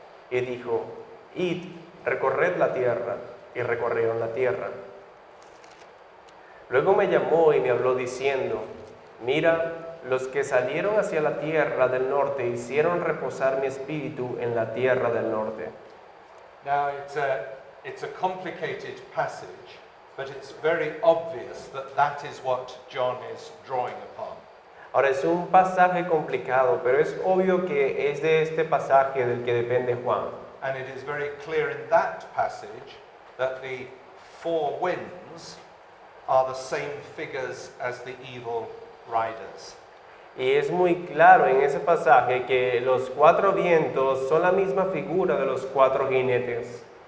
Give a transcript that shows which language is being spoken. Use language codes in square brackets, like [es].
[es] Y dijo: id, recorred la tierra, y recorrieron la tierra. Luego me llamó y me habló diciendo: mira, los que salieron hacia la tierra del norte hicieron reposar mi espíritu en la tierra del norte. [en] Now, it's a complicated passage, but it's very obvious that that is what John is drawing upon. [es] Ahora es un pasaje complicado, pero es obvio que es de este pasaje del que depende Juan. [en] And it is very clear in that passage that the 4 winds are the same figures as the evil riders. [es] Y es muy claro en ese pasaje que los 4 vientos son la misma figura de los 4 jinetes.